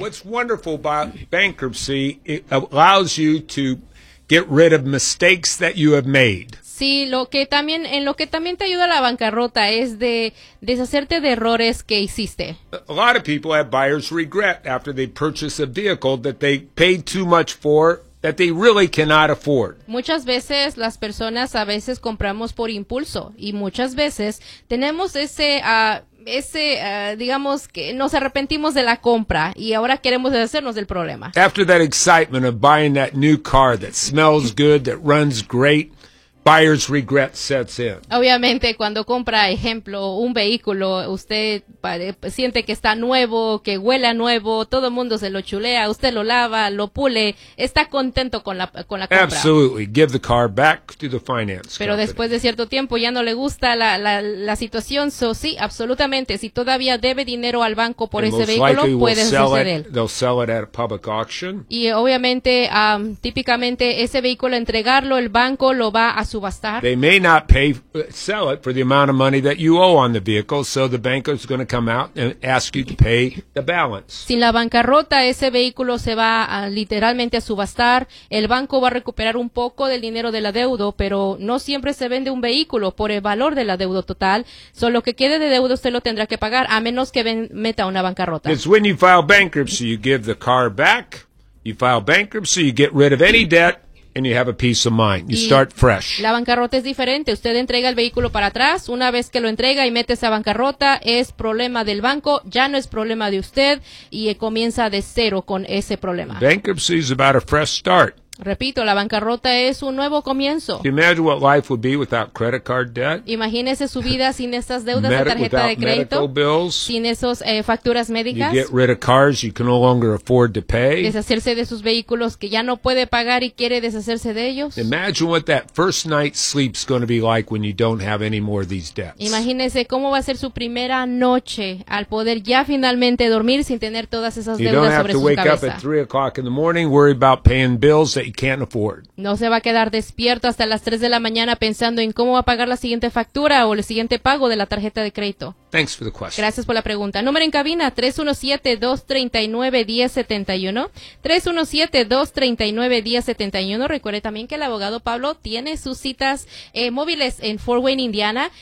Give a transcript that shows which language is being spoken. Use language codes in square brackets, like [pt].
[en] What's wonderful about bankruptcy, it allows you to get rid of mistakes that you have made. [es] Sí, lo que también te ayuda a la bancarrota es de deshacerte de errores que hiciste. [en] A lot of people have buyer's regret after they purchase a vehicle that they paid too much for, that they really cannot afford. [es] Muchas veces las personas a veces compramos por impulso y muchas veces tenemos digamos que nos arrepentimos de la compra y ahora queremos deshacernos del problema. [en] After that excitement of buying that new car that smells good, that runs great, buyer's regret sets in. [es] Obviamente, cuando compra, ejemplo, un vehículo, usted siente que está nuevo, que huele a nuevo, todo mundo se lo chulea, usted lo lava, lo pule, está contento con la compra. [en] Absolutely, give the car back to the finance company. [es] Pero después de cierto tiempo ya no le gusta la situación. So, sí, absolutamente, si todavía debe dinero al banco por ese vehículo, puede suceder. [en] They'll sell it at a public auction. [es] Y obviamente, típicamente, ese vehículo, entregarlo, el banco lo va a subastar. [en] They may not sell it for the amount of money that you owe on the vehicle, so the banker is going to come out and ask you to pay the balance. [es] Sin la bancarrota, ese vehículo se va literalmente a subastar. El banco va a recuperar un poco del dinero de la deuda, pero no siempre se vende un vehículo por el valor de la deuda total. So, lo que quede de deuda usted lo tendrá que pagar, a menos que meta una bancarrota. [en] It's when you file bankruptcy, you give the car back. You file bankruptcy, you get rid of any debt. And you have a peace of mind. You start fresh. [es] La bancarrota es diferente. Usted entrega el vehículo para atrás. Una vez que lo entrega y mete esa bancarrota, es problema del banco. Ya no es problema de usted. Y comienza de cero con ese problema. [en] Bankruptcy is about a fresh start. [es] Repito, la bancarrota es un nuevo comienzo. [en] Can you imagine what life would be without credit card debt? [es] Imagínese su vida sin esas deudas de tarjeta de crédito. [en] Medical bills. [es] Sin esas facturas médicas. [en] You get rid of cars you can no longer afford to pay. [es] Deshacerse de sus vehículos que ya no puede pagar y quiere deshacerse de ellos. [en] Imagine what that first night sleep's going to be like when you don't have any more of these debts. [es] Imagínese cómo va a ser su primera noche al poder ya finalmente dormir sin tener todas esas deudas sobre su cabeza. [en] You don't have to wake up at 3:00 in the morning worry about paying bills that you can't afford. [es] No se va a quedar despierto hasta las 3 de la mañana pensando en cómo va a pagar la siguiente factura o el siguiente pago de la tarjeta de crédito. [en] Thanks for the question. [es] Gracias por la pregunta. Número en cabina, 317-239-1071. 317-239-1071. Recuerde también que el abogado Pablo tiene sus citas móviles en Fort Wayne, Indiana.